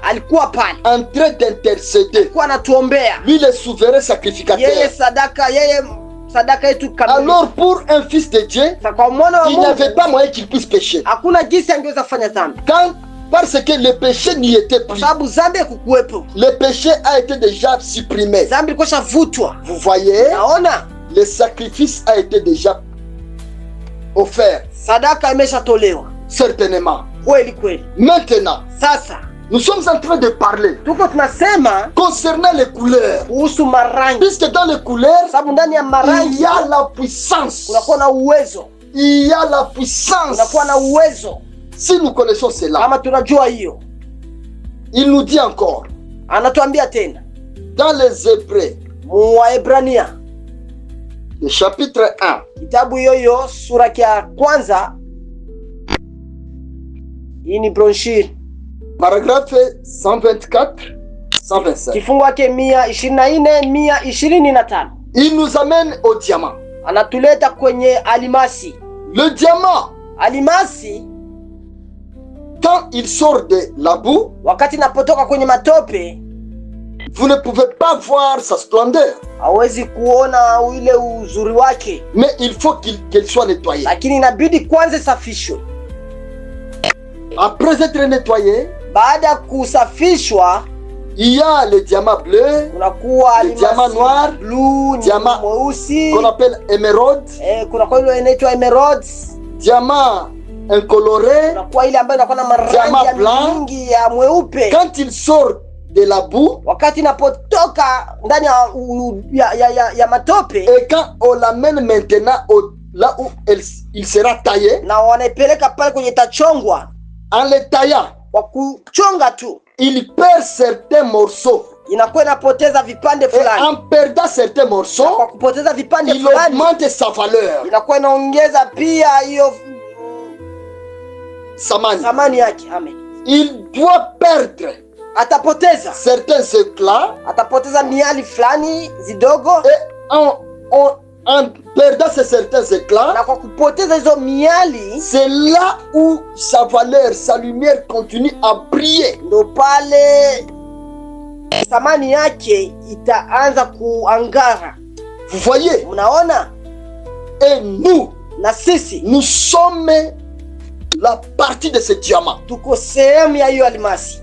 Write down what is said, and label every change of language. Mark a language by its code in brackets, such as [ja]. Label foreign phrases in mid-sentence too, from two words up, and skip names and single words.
[sw] alikuwa pale, [fr] en train d'intercéder. [sw] alikuwa anatuombea [fr] Lui, le souverain sacrificateur. [sw] yeye, sadaka yetu kamili. [fr] Alors, pour un fils de Dieu, [sw] Sasa kwa mwana wa [fr] il n'avait [sw] Mungu [fr] pas moyen qu'il puisse pécher. [sw] hakuna jinsi angeweza kufanya dhambi, [fr] Parce que le péché n'y était [sw] kwa [fr] plus. [sw] sababu dhambi hakukuwepo. [fr] Le péché a été déjà supprimé. [sw] Dhambi ilikuwa shavutwa. [fr] Vous voyez, [sw] Naona [fr] le sacrifice a été déjà offert. [sw] sadaka imeshatolewa [fr] Certainement. [sw] kweli kweli. [fr] Maintenant, [sw] Sasa [fr] nous sommes en train de parler [sw] tuko tunasema [fr] concernant les couleurs. [sw] kuhusu marangi, [fr] Puisque dans les couleurs, [sw] sababu ndani ya [fr] il [sw] marangi [fr] y a la puissance. [sw] kunakuwa na uwezo, [fr] Il y a la puissance. [sw] kunakuwa na uwezo. [fr] Si nous connaissons cela, [sw] Kama tunajua hiyo, [fr] il nous dit encore, [sw] anatuambia tena [fr] dans les Hébreux, [sw] Waebrania [fr] le chapitre 1, [sw] kitabu hiyo sura ya kwanza. Hii ni brochure, [fr] paragraphe 124, 125. [sw] kifungu yake 124 125. [fr] Il nous amène au diamant. [sw] Anatuleta kwenye alimasi. [fr] Le diamant, [sw] Alimasi [fr] quand il sort de la boue, [sw] wakati inapotoka kwenye matope, [fr] vous ne pouvez pas voir sa splendeur, [sw] hawezi kuona ile uzuri wake, [fr] mais il faut qu'elle soit nettoyée. [sw] lakini inabidi kwanza safishwe. [fr] Après être nettoyée, [sw] Baada ya kusafishwa, [fr] il y a le diamant bleu, [sw] kunakuwa [fr] le diamant noir, [sw] blue, [fr] diamant [sw] mweusi, [fr] qu'on appelle émeraude, [sw] kunakuwa ile inaitwa emeralds, [fr] diamant incoloré. [sw] kunakuwa ile ambayo inakuwa na marangi [fr] Diamant [sw] ya [fr] blanc. [sw] mingi ya mweupe. [fr] Quand il sort de la boue, [sw] Wakati inapotoka ndani ya matope, [fr] et quand on l'amène maintenant là où il sera taillé, [sw] na wanaipeleka pale kwenye tachongwa, [fr] en le taillant, [sw] kwa kuchonga tu [fr] il perd certains morceaux. [sw] inakuwa inapoteza vipande [fr] Et [sw] fulani. [fr] en perdant certains [sw] Kwa [fr] morceaux, [sw] kupoteza vipande [fr] il [sw] fulani, [fr] augmente sa valeur, [sw] inakuwa inaongeza pia hiyo [fr] sa manière. [sw] thamani yake. [fr] Amen. Il doit perdre [sw] Atapoteza, [fr] certains éclats, [sw] atapoteza miali fulani zidogo, [fr] et en perdant ces certains éclats, [sw] na kwa kupoteza hizo miali, [fr] c'est là où sa valeur, sa lumière continue à briller. [sw] ndo pale thamani yake itaanza kuangara. [fr] Vous voyez? [sw] Unaona? [fr] Et nous, [sw] Na sisi [fr] nous sommes la partie de ce diamant. [sw] tuko sehemu ya hiyo alimasi.